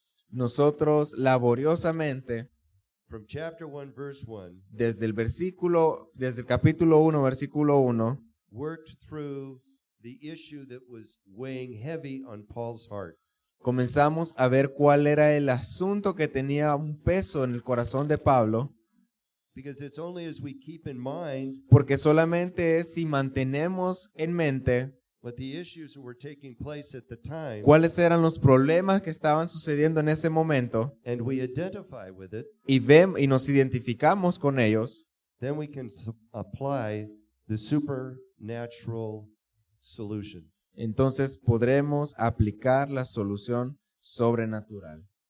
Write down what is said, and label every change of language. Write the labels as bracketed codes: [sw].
[es] nosotros laboriosamente [en] from chapter 1 verse 1 [es] desde el capítulo 1, versículo 1, [en] worked through the issue that was weighing heavy on Paul's heart. [es] comenzamos a ver cuál era el asunto que tenía un peso en el corazón de Pablo, [en] Because it's only as we keep in mind [es] porque solamente es si mantenemos en mente [en] what the issues that were taking place at the time [es] cuáles eran los problemas que estaban sucediendo en ese momento [en] and we identify with it, [es] y nos identificamos con ellos, [en] then we can apply the supernatural solution. [es] entonces podremos aplicar la solución sobrenatural.